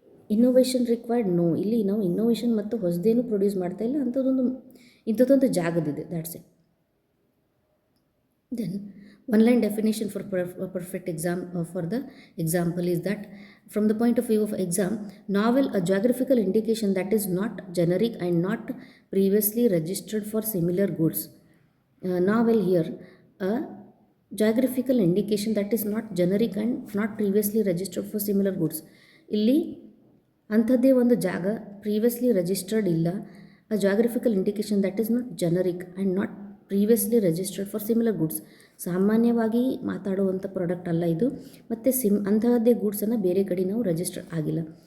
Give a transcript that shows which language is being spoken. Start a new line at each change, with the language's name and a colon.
English: innovation required, no,
Kannada: ಇಲ್ಲಿ ನಾವು innovation ಮತ್ತು ಹೊಸದೇನು ಪ್ರೊಡ್ಯೂಸ್ ಮಾಡ್ತಾ ಇಲ್ಲ, ಇಂಥದ್ದೊಂದು ಜಾಗದಿದೆ, that's it.
English: Then one line definition for perfect for the example is that from the point of view of exam, novel, a geographical indication that is not generic and not previously registered for similar goods. Novel here, a geographical indication that is not generic and not previously registered for similar goods.
Kannada: ಇಲ್ಲಿ ಅಂಥದ್ದೇ ಒಂದು ಜಾಗ previously registered ಇಲ್ಲ.
English: a geographical indication that is not generic and not previously registered for similar goods,
Kannada: ಸಾಮಾನ್ಯವಾಗಿ ಮಾತಾಡುವಂಥ product ಅಲ್ಲ ಇದು, ಮತ್ತು ಅಂತಹದ್ದೇ ಗೂಡ್ಸನ್ನು ಬೇರೆ ಕಡೆ ನಾವು ರಿಜಿಸ್ಟರ್ ಆಗಿಲ್ಲ.